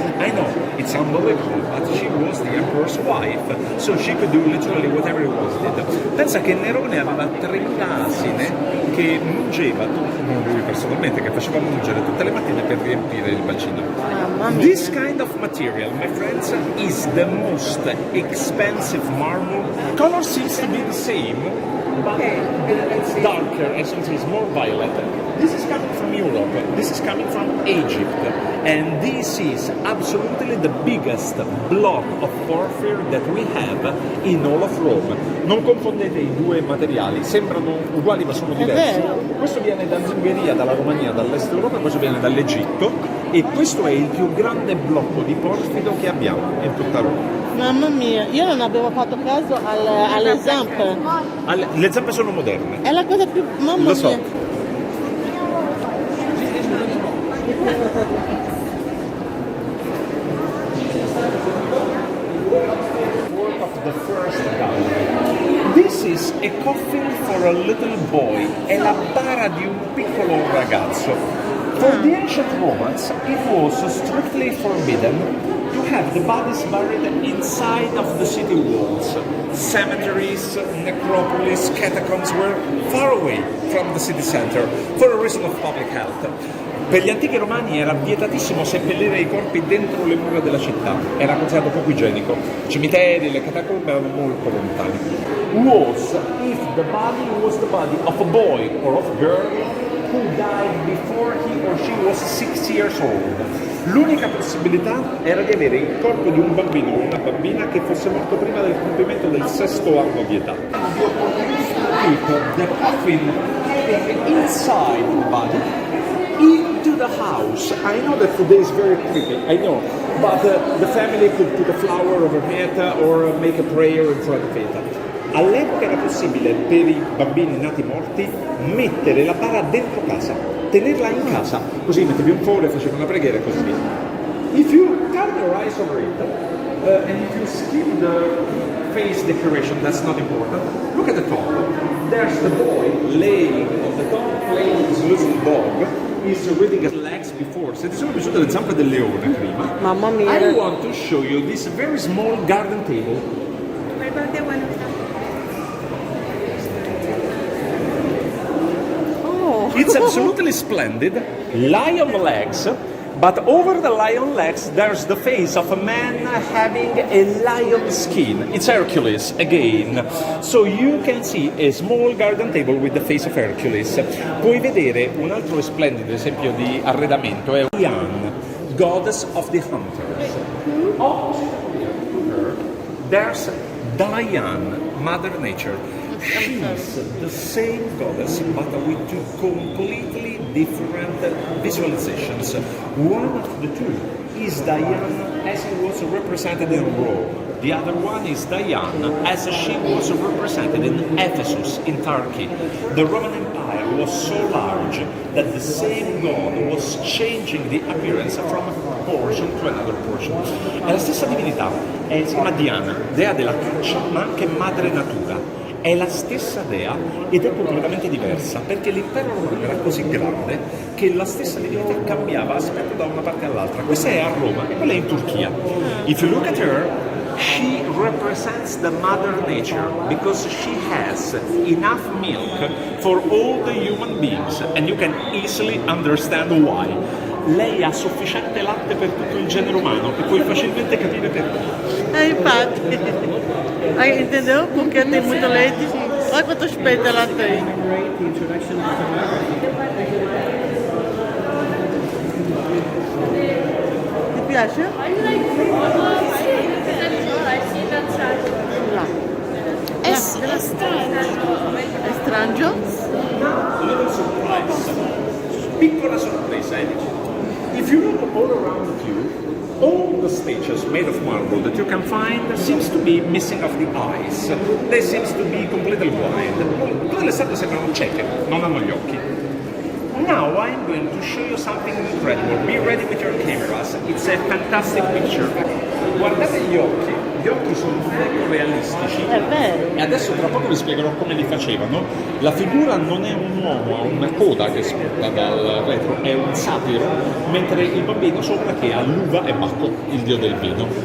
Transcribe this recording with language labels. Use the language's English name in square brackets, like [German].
[English] I know, it's unbelievable, but she was the emperor's wife, so she could do literally whatever he wanted. [Italian] Pensa che Nerone aveva 3.000 asine che mungeva, non lui personalmente, che faceva mungere tutte le mattine per riempire il bacino. [English] This kind of material, my friends, is the most expensive marble. Color seems to be the same, but it's darker, as you can see, it's more violet. This is coming from Europe, this is coming from Egypt, and this is absolutely the biggest block of porphyry that we have in all of Rome. [Italian] Non confondete i due materiali, sembrano uguali ma sono diversi. Questo viene dall'Ungheria, dalla Romania, dall'est Europa, questo viene dall'Egitto, e questo è il più grande blocco di porfido che abbiamo in tutta Roma. Mamma mia, io non avevo fatto caso alle zampe. Le zampe sono moderne. È la cosa più... mamma Lo so. mia. [English] Of the first gallery. This is a coffin for a little boy. [Italian] È la bara di un piccolo ragazzo. [English] For the ancient Romans, it was strictly forbidden to have the bodies buried inside of the city walls. Cemeteries, necropolis, catacombs were far away from the city center for a reason of public health. [Italian] Per gli antichi romani era vietatissimo seppellire i corpi dentro le mura della città, era considerato poco igienico. I cimiteri, le catacombe erano molto lontani. [English] Was if the body was the body of a boy or of a girl who died before he or she was 6 years old. [Italian] L'unica possibilità era di avere il corpo di un bambino o una bambina che fosse morto prima del compimento del 6° anno di età. [English] The opportunity to keep the coffin inside the body into the house. I know that today is very creepy, I know, but the family could put a flower overhead or make a prayer in front of it. [Italian] All'epoca era possibile per i bambini nati morti mettere la bara dentro casa, tenerla in casa, così mettevi un foro e facevi una preghiera e così via. [English] If you turn your eyes over it and if you skip the face decoration, that's not important, look at the top. There's the boy laying on the top, playing with his little dog. Is reading his legs before. [Italian] Se ti sono piaciute le zampe del leone prima, Mamma mia. [English] I want to show you this very small garden table. Oh. It's absolutely splendid. Lion legs, but over the lion legs there's the face of a man having a lion skin. It's Hercules again. So you can see a small garden table with the face of Hercules. [Italian] Puoi vedere un altro splendido esempio di arredamento, è Diana, [English] goddess of the hunters. Opposite to her, there's Diane, Mother Nature. She's the same goddess, but with two completely different visualizations. One of the two is Diana as it was represented in Rome. The other one is Diana as she was represented in Ephesus, in Turkey. The Roman Empire was so large that the same god was changing the appearance from a portion to another portion. [Italian] È la stessa divinità, si chiama Diana, dea della caccia, ma anche madre natura. È la stessa dea ed è completamente diversa perché l'impero romano era così grande che la stessa divinità cambiava aspetto da una parte all'altra. Questa è a Roma e quella è in Turchia. [English] If you look at her, she represents the mother nature because she has enough milk for all the human beings and you can easily understand why. [Italian] Lei ha sufficiente latte per tutto il genere umano e puoi facilmente capire perché. Infatti. [Portuguese] Entendeu? Porque tem muito leite. Olha quantos peitos ela tem. [Italian] Ti piace? [English] I see that side. [Italian] È strano? [English] Little surprise. [Italian] Piccola sorpresa, [English] If you look all around you, all the statues made of marble that you can find seems to be missing of the eyes. They seems to be completely blind. [Italian] Tutte le statue sembrano cieche, non hanno gli occhi. [English] Now I'm going to show you something incredible. Be ready with your cameras. It's a fantastic picture. [Italian] Guardate gli occhi sono molto realistici. È vero. E adesso tra poco vi spiegherò come li facevano. La figura non è un uomo, ha una coda che spunta dal retro, è un satiro, mentre il bambino sopra che ha l'uva e Bacco, il dio del vino.